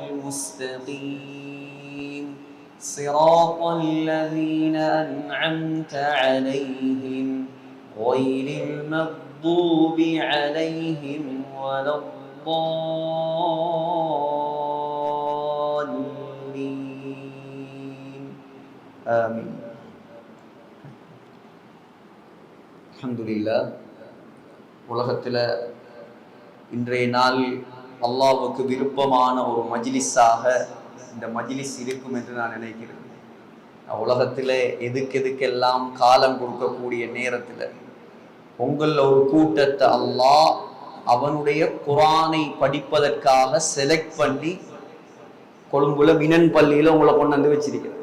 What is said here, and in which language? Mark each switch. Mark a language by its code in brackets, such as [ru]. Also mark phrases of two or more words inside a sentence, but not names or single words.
[ar] المستقيم صراط الذين أنعمت عليهم غير المغضوب عليهم ولا الضالين آمين. الحمد لله. [ta] உலகத்தில் இன்றைய நாள் அல்லாஹ்வுக்கு விருப்பமான ஒரு மஜ்லிஸாக இந்த மஜ்லிஸ் இருக்கும் என்று நான் நினைக்கிறேன். உலகத்தில் எதுக்கெல்லாம் காலம் கொடுக்கக்கூடிய நேரத்தில் உங்களில் ஒரு கூட்டத்தை அல்லாஹ் அவனுடைய குர்ஆனை படிப்பதற்காக செலக்ட் பண்ணி கொழும்புல மினன் பள்ளியில் உங்களை கொண்டு வந்து வச்சிருக்கிறேன்.